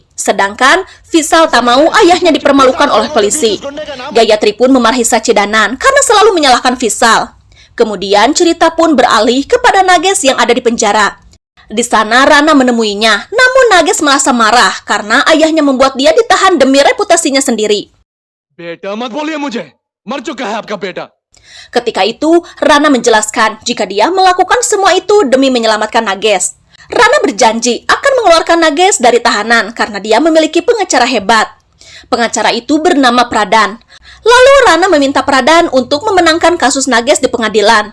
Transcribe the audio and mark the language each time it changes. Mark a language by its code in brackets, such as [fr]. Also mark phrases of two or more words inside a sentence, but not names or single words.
[id] Sedangkan Vishal tak mau ayahnya dipermalukan oleh polisi. Gayatri pun memarahi Sachidanan karena selalu menyalahkan Vishal. Kemudian cerita pun beralih kepada Nages yang ada di penjara. Di sana Rana menemuinya, namun Nages merasa marah karena ayahnya membuat dia ditahan demi reputasinya sendiri. [hi] बेटा मत बोलिए मुझे, मर चुका है आपका बेटा. [id] Ketika itu, Rana menjelaskan jika dia melakukan semua itu demi menyelamatkan Nages. Rana berjanji akan mengeluarkan Nages dari tahanan karena dia memiliki pengacara hebat. Pengacara itu bernama Pradhan. Lalu Rana meminta Pradhan untuk memenangkan kasus Nages di pengadilan.